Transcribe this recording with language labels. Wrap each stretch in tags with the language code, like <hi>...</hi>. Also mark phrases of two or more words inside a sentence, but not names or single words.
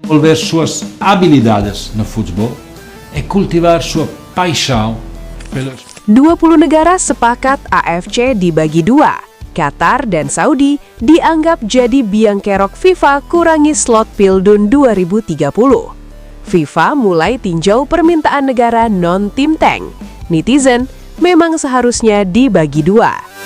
<pt>desenvolver suas habilidades no futebol e cultivar sua paixão pelos</pt> <id>20 negara sepakat AFC dibagi dua. Qatar dan Saudi dianggap jadi biang kerok FIFA kurangi slot Pildun 2030. FIFA mulai tinjau permintaan negara non-tim tank. Netizen memang seharusnya dibagi dua.</id>